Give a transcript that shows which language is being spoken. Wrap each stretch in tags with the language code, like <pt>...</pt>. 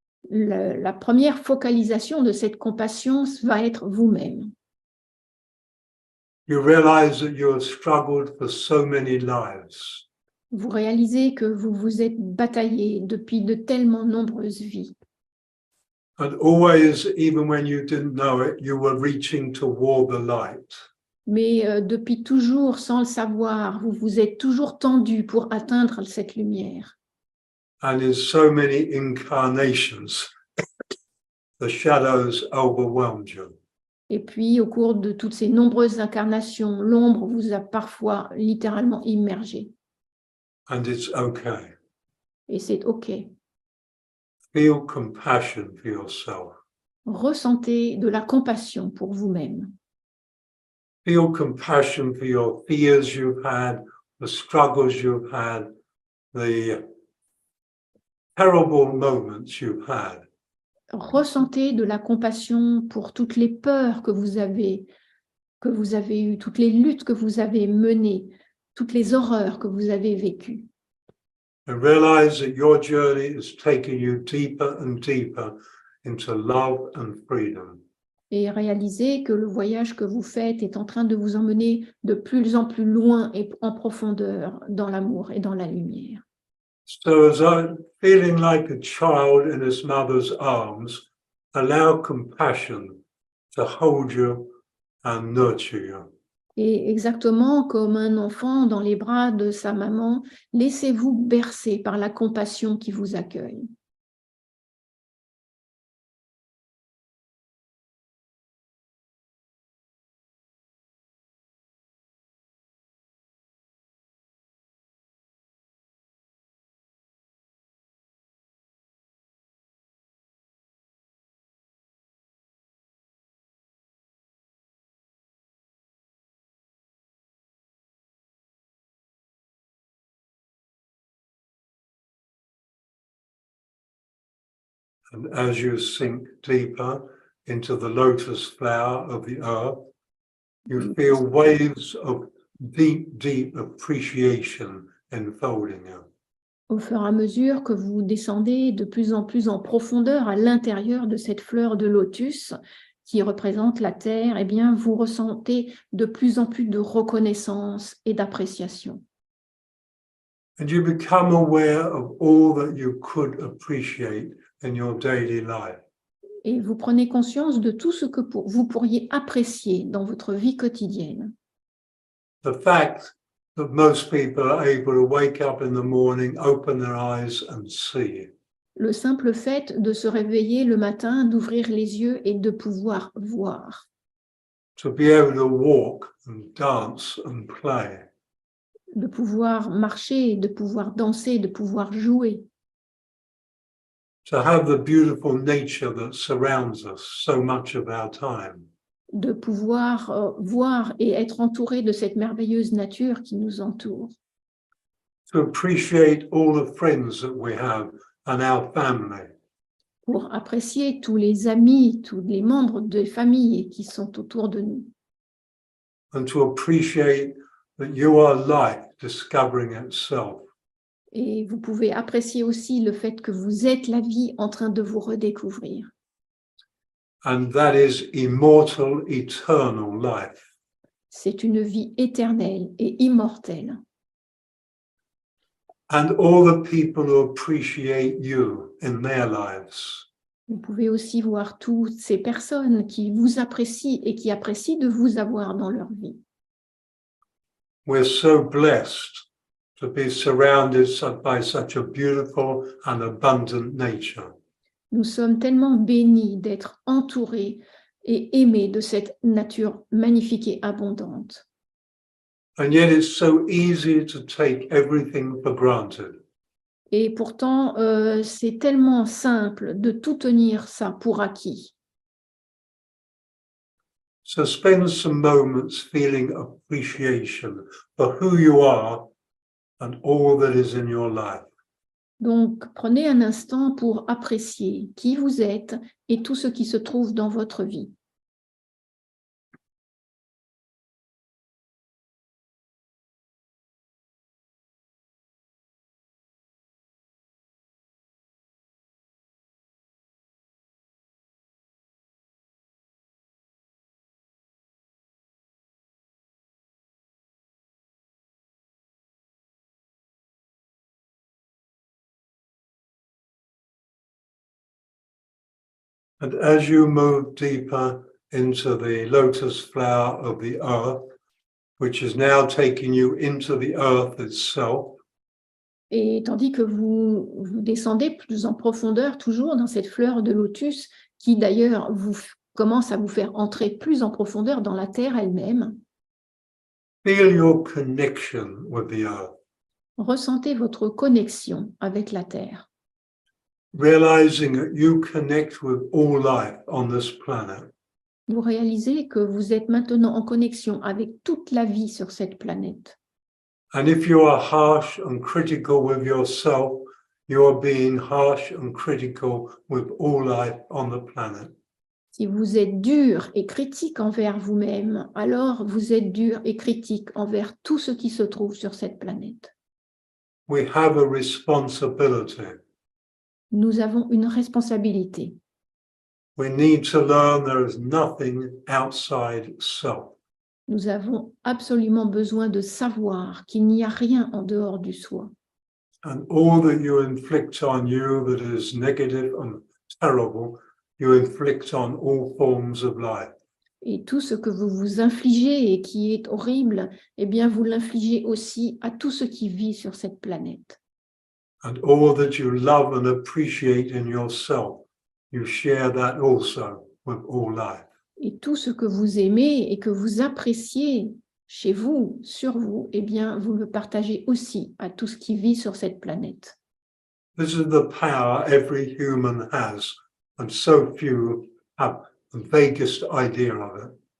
<fr>La première focalisation de cette compassion va être vous-même.</fr> <en>You realize that you have struggled for so many lives.</en> <fr>Vous réalisez que vous vous êtes bataillé depuis de tellement nombreuses vies.</fr> <en>And always, even when you didn't know it, you were reaching toward the light.</en> <fr>Mais depuis toujours, sans le savoir, vous vous êtes toujours tendu pour atteindre cette lumière.</fr> <en>And in so many incarnations, the shadows overwhelmed you.</en> <fr>Et puis, au cours de toutes ces nombreuses incarnations, l'ombre vous a parfois littéralement immergé.</fr> <en>And it's okay.</en> <fr>Et c'est OK.</fr> <en>Feel compassion for yourself.</en> <fr>Ressentez de la compassion pour vous-même.</fr> <en>Feel compassion for your fears you've had, the struggles you've had, the terrible moments you've had.</en> <fr>Ressentez de la compassion pour toutes les peurs que vous avez eues, toutes les luttes que vous avez menées, toutes les horreurs que vous avez vécues.</fr> <en>And realize that your journey is taking you deeper and deeper into love and freedom.</en> <fr>Et réalisez que le voyage que vous faites est en train de vous emmener de plus en plus loin et en profondeur dans l'amour et dans la lumière.</fr> <en>So as I'm feeling like a child in his mother's arms, allow compassion to hold you and nurture you.</en> <fr>Et exactement comme un enfant dans les bras de sa maman, laissez-vous bercer par la compassion qui vous accueille.</fr> <en>And as you sink deeper into the lotus flower of the earth, you feel waves of deep, deep appreciation enfolding you.</en> <fr>Au fur et à mesure que vous descendez de plus en plus en profondeur à l'intérieur de cette fleur de lotus qui représente la terre, eh bien, vous ressentez de plus en plus de reconnaissance et d'appréciation.</fr> <en>And you become aware of all that you could appreciate in your daily life.</en> <fr>Et vous prenez conscience de tout ce que vous pourriez apprécier dans votre vie quotidienne.</fr> <en>The fact that most people are able to wake up in the morning, open their eyes and see.</en> <fr>Le simple fait de se réveiller le matin, d'ouvrir les yeux et de pouvoir voir.</fr> <en>To be able to walk and dance and play.</en> <fr>De pouvoir marcher, de pouvoir danser, de pouvoir jouer.</fr> <en>To have the beautiful nature that surrounds us so much of our time.</en> <fr>De pouvoir voir et être entouré de cette merveilleuse nature qui nous entoure.</fr> <en>To appreciate all the friends that we have and our family.</en> <fr>Pour apprécier tous les amis, tous les membres des familles qui sont autour de nous.</fr> <en>And to appreciate that you are life discovering itself.</en> <fr>Et vous pouvez apprécier aussi le fait que vous êtes la vie en train de vous redécouvrir.</fr> <en>And that is immortal, eternal life.</en> <fr>C'est une vie éternelle et immortelle.</fr> <en>And all the people who appreciate you in their lives.</en> <fr>Vous pouvez aussi voir toutes ces personnes qui vous apprécient et qui apprécient de vous avoir dans leur vie.</fr> <en>We're so blessed to be surrounded by such a beautiful and abundant nature.</en> <fr>Nous sommes tellement bénis d'être entourés et aimés de cette nature magnifique et abondante.</fr> <en>And yet it's so easy to take everything for granted.</en> <fr>Et pourtant, c'est tellement simple de tout tenir ça pour acquis.</fr> <en>So spend some moments feeling appreciation for who you are and all that is in your life.</en> <fr>Donc, prenez un instant pour apprécier qui vous êtes et tout ce qui se trouve dans votre vie.</fr> <en>And as you move deeper into the lotus flower of the earth, which is now taking you into the earth itself,</en> <fr>Et tandis que vous descendez plus en profondeur, toujours dans cette fleur de lotus, qui d'ailleurs commence à vous faire entrer plus en profondeur dans la terre elle-même,</fr> <en>feel your connection with the earth.</en> <fr>ressentez votre connexion avec la terre.</fr> <en>Realizing that you connect with all life on this planet.</en> <fr>Vous réalisez que vous êtes maintenant en connexion avec toute la vie sur cette planète.</fr> <en>And if you are harsh and critical with yourself, you are being harsh and critical with all life on the planet.</en> <fr>Si vous êtes dur et critique envers vous-même, alors vous êtes dur et critique envers tout ce qui se trouve sur cette planète.</fr> <en>We have a responsibility.</en> <fr>Nous avons une responsabilité.</fr> <en>We need to learn there is nothing outside self.</en> <fr>Nous avons absolument besoin de savoir qu'il n'y a rien en dehors du soi.</fr> <en>And all that you inflict on you that is negative and terrible, you inflict on all forms of life.</en> <fr>Et tout ce que vous vous infligez et qui est horrible, eh bien vous l'infligez aussi à tout ce qui vit sur cette planète.</fr> <en>And all that you love and appreciate in yourself, you share that also with all life.</en> <fr>Et tout ce que vous aimez et que vous appréciez chez vous, sur vous, eh bien vous le partagez aussi à tout ce qui vit sur cette planète.</fr> <en>This is the power every human has, and so few have the vaguest idea of it.</en>